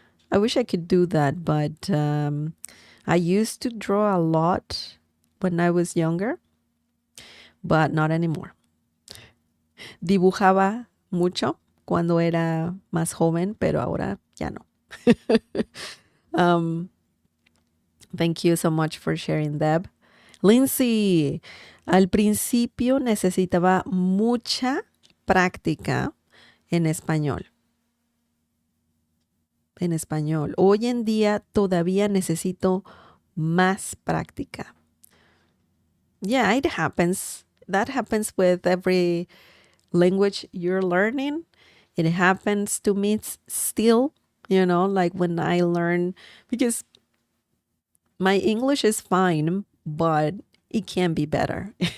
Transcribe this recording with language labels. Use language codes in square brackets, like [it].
[en] I wish I could do that, but I used to draw a lot when I was younger, but not anymore. [es] Dibujaba mucho cuando era más joven, pero ahora ya no. [en] Thank you so much for sharing, Deb. [es] Lindsay, al principio necesitaba mucha práctica en español. En español. Hoy en día todavía necesito más práctica. [en] Yeah, it happens. That happens with every language you're learning. It happens to me still, like when I learn, because my English is fine, but it can be better.